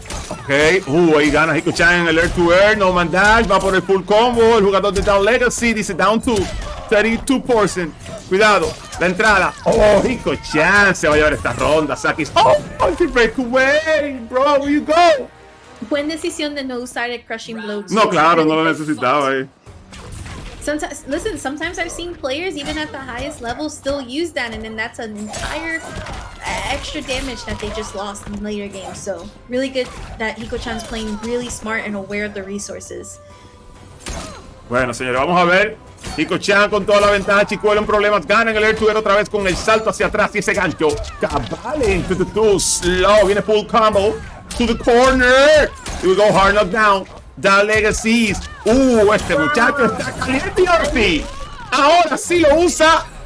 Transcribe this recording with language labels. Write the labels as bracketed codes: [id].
[es] Ok, ahí gana Hikochan en el air to air, no man dash, va por el full combo. El jugador de Down Legacy dice down to 32%. Cuidado, la entrada. Oh, Hikochan se va a llevar esta ronda. Sakis. [en] Oh, anti-breakaway, bro, where you go? [es] Buena decisión de no usar el crushing blow. No, claro, no lo necesitaba ahí. [en] Sometimes I've seen players even at the highest level still use that, and then that's an entire extra damage that they just lost in later games. So really good that Hikochan's playing really smart and aware of the resources. [es] Bueno, señores, vamos a ver. Hikochan con toda la ventaja. Chicuelo en problemas. Gana en el air to air otra vez con el salto hacia atrás y ese gancho. [en] Cabalen. Slow. [es] Viene full combo. [en] To the corner. Here we go. Hard knockdown. The Legacies. [es] Este muchacho está caliente. Ahora sí lo usa.